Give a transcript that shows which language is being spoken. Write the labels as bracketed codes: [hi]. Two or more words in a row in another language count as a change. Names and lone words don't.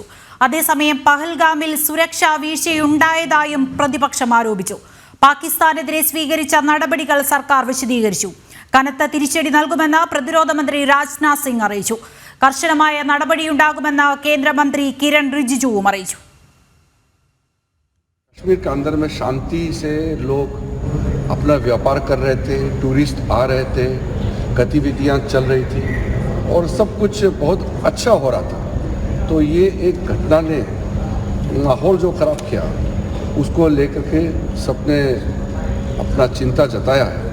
[ml] അതേസമയം പഹൽഗാമിൽ സുരക്ഷാ വീഴ്ചയുണ്ടായതായും പ്രതിപക്ഷം ആരോപിച്ചു. പാകിസ്ഥാനെതിരെ സ്വീകരിച്ച നടപടികൾ സർക്കാർ വിശദീകരിച്ചു. കനത്ത തിരിച്ചടി നൽകുമെന്ന് പ്രതിരോധ മന്ത്രി രാജ്നാഥ് സിംഗ് അറിയിച്ചു. കർശനമായ നടപടിയുണ്ടാകുമെന്ന് കേന്ദ്രമന്ത്രി കിരൺ റിജിജുവും അറിയിച്ചു. [hi] कश्मीर के अंदर में शांति से लोग अपना व्यापार कर रहे थे, टूरिस्ट आ रहे थे, गतिविधियां चल रही थी और सब कुछ बहुत अच्छा हो रहा था. तो ये एक घटना ने माहौल जो खराब किया उसको लेकर के सबने अपना चिंता जताया है.